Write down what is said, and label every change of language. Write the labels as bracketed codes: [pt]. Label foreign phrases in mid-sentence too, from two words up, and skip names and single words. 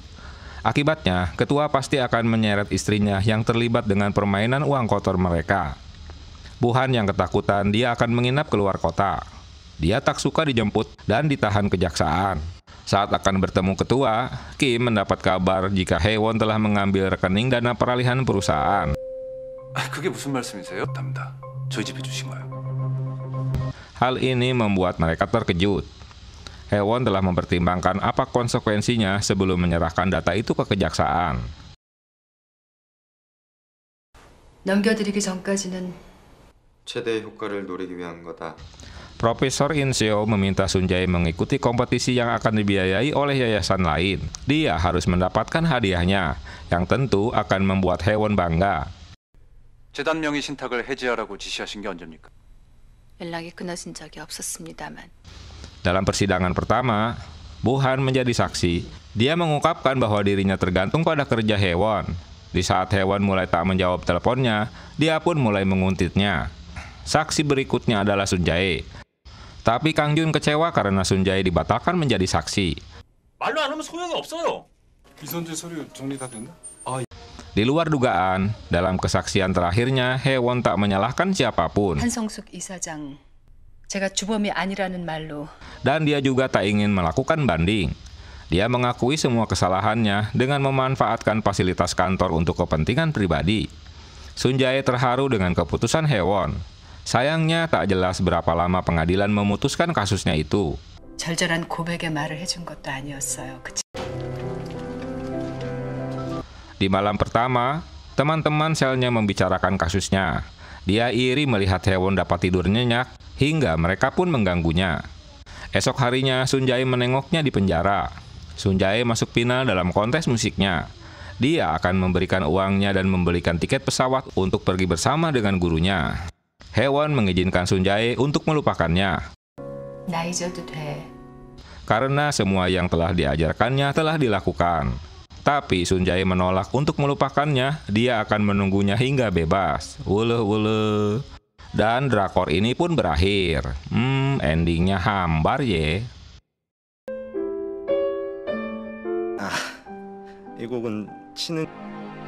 [id] Akibatnya, ketua pasti akan menyeret istrinya yang terlibat dengan permainan uang kotor mereka. Buhan yang ketakutan dia akan menginap keluar kota. Dia tak suka dijemput dan ditahan kejaksaan. Saat akan bertemu ketua, Kim mendapat kabar jika Haewon telah mengambil rekening dana peralihan perusahaan. [ko] 그게 무슨 말씀이세요? 답니다. 저희 집에 주신 거예요. [id] Hal ini membuat mereka terkejut. Haewon telah mempertimbangkan apa konsekuensinya sebelum menyerahkan data itu ke kejaksaan. [ko] 넘겨드리기 전까지는 최대의 효과를 노리기 위한 거다. [id] Profesor In Seo meminta Sun Jae mengikuti kompetisi yang akan dibiayai oleh yayasan lain. Dia harus mendapatkan hadiahnya, yang tentu akan membuat Haewon bangga. [ko] 재단 명의 신탁을 해지하라고 지시하신 게 언제입니까? 연락이 끊어진 적이 없었습니다만. [id] Dalam persidangan pertama, Buhan menjadi saksi. Dia mengungkapkan bahwa dirinya tergantung pada kerja Haewon. Di saat Haewon mulai tak menjawab teleponnya, dia pun mulai menguntitnya. Saksi berikutnya adalah Sun Jae. Tapi Kang Jun kecewa karena Sun Jae dibatalkan menjadi saksi. [ko] 말로 안 하면 소용이 없어요. 이선재 서류 정리 다 됐나? [id] Di luar dugaan, dalam kesaksian terakhirnya, Haewon tak menyalahkan siapapun. [ko] 한성숙 이사장, 제가 주범이 아니라는 말로. [id] Dan dia juga tak ingin melakukan banding. Dia mengakui semua kesalahannya dengan memanfaatkan fasilitas kantor untuk kepentingan pribadi. Sun Jae terharu dengan keputusan Haewon. Sayangnya tak jelas berapa lama pengadilan memutuskan kasusnya itu. [ko] 절절한 고백의 말을 해준 것도 아니었어요. 그치? [id] Di malam pertama, teman-teman selnya membicarakan kasusnya. Dia iri melihat Haewon dapat tidur nyenyak, hingga mereka pun mengganggunya. Esok harinya, Sun Jae menengoknya di penjara. Sun Jae masuk final dalam kontes musiknya. Dia akan memberikan uangnya dan membelikan tiket pesawat untuk pergi bersama dengan gurunya. Haewon mengizinkan Sun Jae untuk melupakannya. [ko] 나 잊어도 돼. [id] Karena semua yang telah diajarkannya telah dilakukan. Tapi Sun Jae menolak untuk melupakannya. Dia akan menunggunya hingga bebas. Wuleh. Dan drakor ini pun berakhir. Endingnya hambar ye. [ko] 이 곡은 치는